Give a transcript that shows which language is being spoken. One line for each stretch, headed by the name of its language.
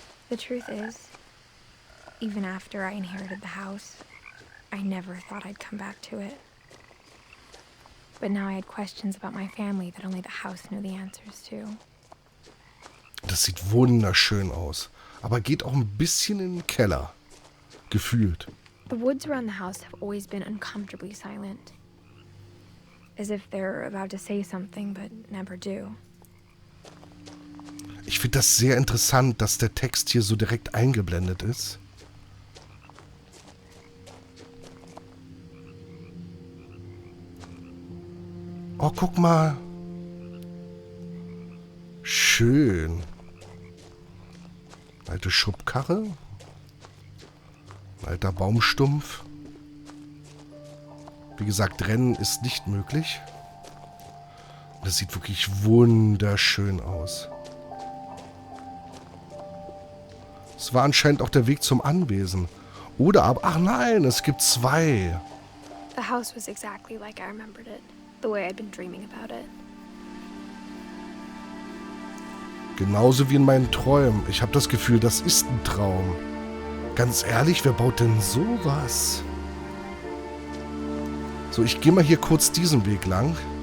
English: The truth is, even after I inherited the house, I never thought I'd come back to it. But now I had questions about my family that only the house knew the answers to.
German: Das sieht wunderschön aus. Aber geht auch ein bisschen in den Keller. Gefühlt.
English: The woods around the house have always been uncomfortably silent. As if they're about to say something but never do.
German: Ich finde das sehr interessant, dass der Text hier so direkt eingeblendet ist. Oh, guck mal. Schön. Alte Schubkarre. Alter Baumstumpf. Wie gesagt, Rennen ist nicht möglich. Das sieht wirklich wunderschön aus. Es war anscheinend auch der Weg zum Anwesen. Oder aber... Ach nein, es gibt zwei.
English: The house was exactly like I remembered it. The way I'd been dreaming about it.
German: Genauso wie in meinen Träumen. Ich habe das Gefühl, das ist ein Traum. Ganz ehrlich, wer baut denn sowas? So, ich gehe mal hier kurz diesen Weg lang.